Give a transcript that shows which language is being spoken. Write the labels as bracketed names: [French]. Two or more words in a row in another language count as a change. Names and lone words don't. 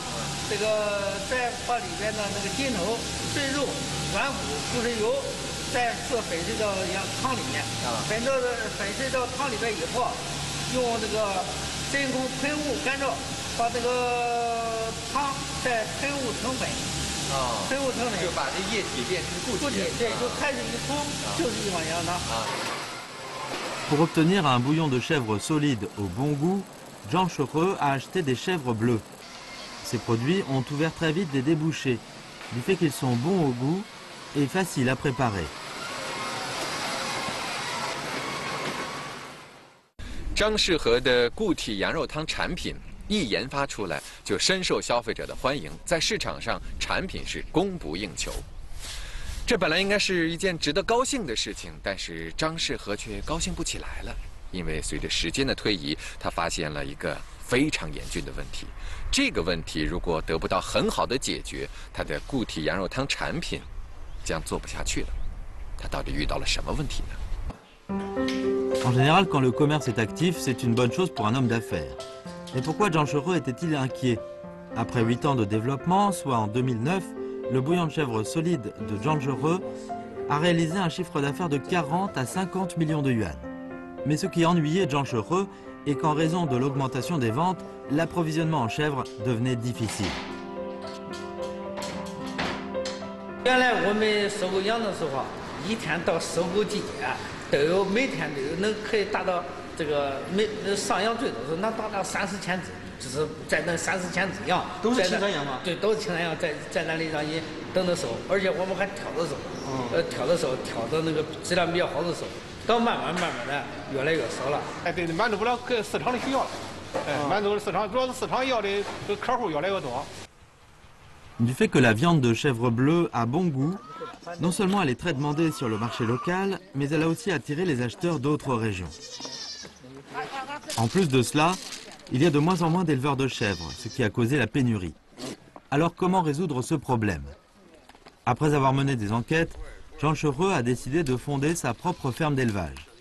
[Chinese] 这个再把里边的那个筋头、碎肉、软骨、骨髓油，再次粉碎到汤里面。粉碎到汤里边以后，用这个真空喷雾干燥，把这个汤再喷雾成粉。喷雾成粉就把这液体变成固体。对，就开水一冲，就是一碗羊汤。 [French] Pour obtenir un bouillon de chèvre solide au bon goût, Jean Chereux a acheté des chèvres bleues. Ces produits ont ouvert très vite des débouchés, du fait qu'ils sont bons au goût et faciles à préparer. [Chinese] 张世和的固体羊肉汤产品一研发出来就深受消费者的欢迎，在市场上产品是供不应求。这本来应该是一件值得高兴的事情，但是张世和却高兴不起来了，因为随着时间的推移，他发现了一个非常严峻的问题。这个问题如果得不到很好的解决，他的固体羊肉汤产品将做不下去了。他到底遇到了什么问题呢？ [French] En général, quand le commerce est actif, c'est une bonne chose pour un homme d'affaires. Mais pourquoi Jean Chereux était-il inquiet? Après 8 ans de développement, soit en 2009, le bouillon de chèvre solide de Jean Chereux a réalisé un chiffre d'affaires de 40 à 50 millions de yuan. Mais ce qui ennuyait Jean Chereux est qu'en raison de l'augmentation des ventes, l'approvisionnement en chèvre devenait difficile. [Chinese] 原来我们收购羊的时候，一天到收购季节，每天都有能可以达到这个上羊最多是能达到30千只，就是在那30千只羊。都是青山羊吗？对，都是青山羊，在那里让你等着收，而且我们还挑着收，挑着收，挑着那个质量比较好的收，到慢慢的越来越少了。哎，对，满足不了各市场的需要了。哎，满足了市场，主要是市场要的客户越来越多。 [French] Du fait que la viande de chèvre bleue a bon goût, non seulement elle est très demandée sur le marché local, mais elle a aussi attiré les acheteurs d'autres régions. En plus de cela, il y a de moins en moins d'éleveurs de chèvres, ce qui a causé la pénurie. Alors comment résoudre ce problème? Après avoir mené des enquêtes, Jean Chereux a décidé de fonder sa propre ferme d'élevage.